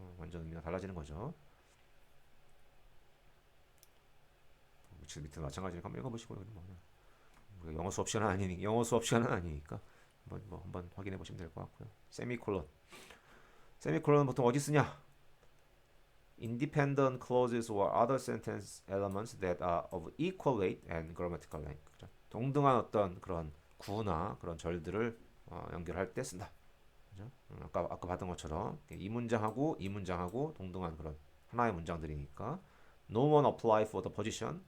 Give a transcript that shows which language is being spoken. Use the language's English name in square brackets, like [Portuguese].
[Korean] 완전 의미가 달라지는 거죠. 밑에 마찬가지로 한번 읽어보시고 영어 수업 시간은 아니니까 한번 확인해 보시면 될 것 같고요. 세미콜론 보통 어디 쓰냐? [English] Independent clauses or other sentence elements that are of equal weight and grammatical length. [Korean] 그죠? 동등한 어떤 그런 구나 그런 절들을 연결할 때 쓴다. 그죠? 아까 봤던 것처럼 이 문장하고 이 문장하고 동등한 그런 하나의 문장들이니까 [English] No one applied for the position.